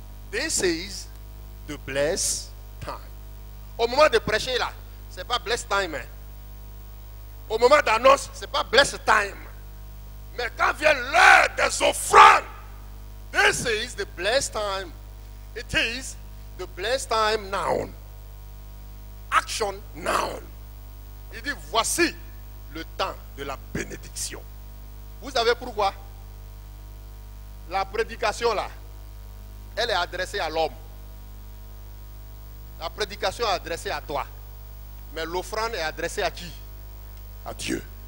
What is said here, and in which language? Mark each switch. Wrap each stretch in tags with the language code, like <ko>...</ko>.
<en>This is the blessed time.</en> <fr>Au moment de prêcher là, ce n'est pas</fr> <en>blessed time.</en> <fr>Hein. Au moment d'annonce, ce n'est pas blessed time. Mais quand vient l'heure des offrandes,</fr> <en>this is the blessed time. It is the blessed time now. Action now.</en> <fr>Il dit, voici le temps de la bénédiction. Vous savez pourquoi? La prédication là, elle est adressée à l'homme. La prédication est adressée à toi. Mais l'offrande est adressée à qui? À Dieu.</fr>